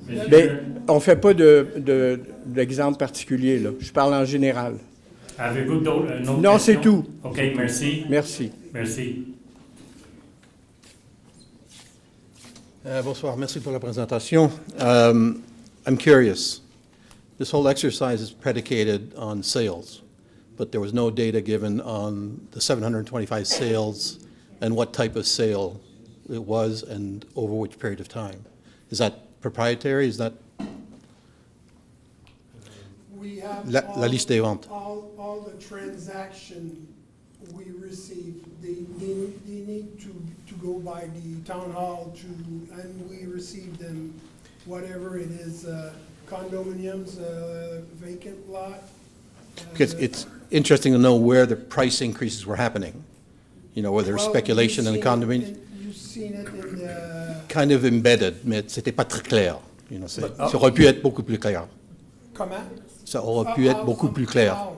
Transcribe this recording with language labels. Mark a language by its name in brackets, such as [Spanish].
[French] Mais on ne fait pas d'exemple particulier, là. Je parle en général. Avez-vous d'autres questions? Non, c'est tout. OK, merci. Merci. Merci. Bonsoir, merci pour la présentation. [English] I'm curious. This whole exercise is predicated on sales, but there was no data given on the 725 sales and what type of sale it was and over which period of time. Is that proprietary? Is that We have [French] la liste des ventes? [English] all the transactions we receive, they need to go by the town hall and we receive them, whatever it is, condominiums, vacant lot. Because it's interesting to know where the price increases were happening. You know, whether speculation in the condominium. You've seen it in the... Kind of embedded, [French] mais c'était pas très clair. [English] You know, [French] ça aurait pu être beaucoup plus clair. Comment? Ça aurait pu être beaucoup plus clair.